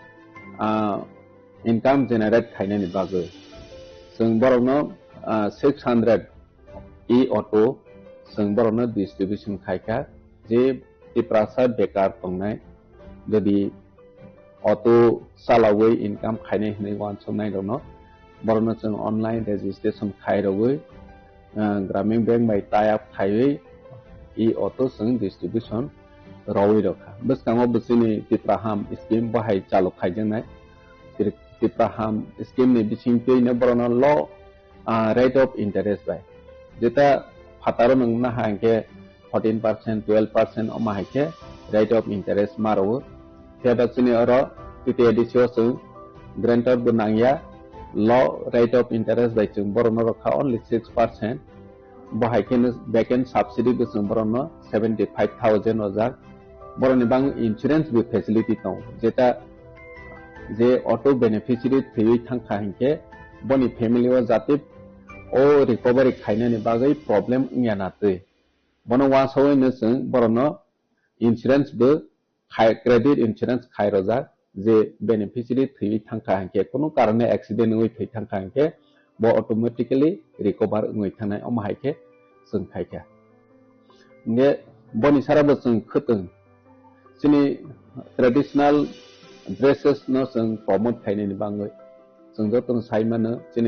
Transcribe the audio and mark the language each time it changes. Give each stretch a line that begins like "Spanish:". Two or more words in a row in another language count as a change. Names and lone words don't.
English: income generate
Kok Borok: khainani bagai jeng borogno 600 e-auto jeng borogno distribution khaika je tiprasa bekar tongnai jadi auto salawai income khaine hinai wan somnai dono borno jeng
English: online registration
Kok Borok: khairogoi gramin bank bai
English: tie up
Kok Borok: khaiwi e-auto jeng distribution rawi rokha beskango besini tipraham scheme bahai chalu khaijengnai tipraham scheme ni bisingtei na borno
English: low rate of interest
Kok Borok: bai jeta phataro nangna hangke 14% 12% omahike
English: rate of interest
Kok Borok: maro theba sini oro titi edisio sung grantor bunangya
English: low rate of interest by
Kok Borok: chung borno rokha only 6% bahike
English: backend subsidy
Kok Borok: be chung borno 75000 ojak boroni bang insurance be facility tong jeta je
English: auto beneficiary
Kok Borok: thei thangkha hinke boni family o jati o recovery khaina ni bagai problem ngana tei bono wasoi no sung borono insurance be
English: credit insurance
Kok Borok: khairojak je beneficiary thei thangkha hanke kono karone accident ngoi thei thangkha hanke bo
English: automatically recover
Kok Borok: ngoi thanai omahaike sung khaika ne boni sara bo sung khutung sini
English: traditional dresses
Kok Borok: no sung promote khaine ni bangoi sung jotong saimano sini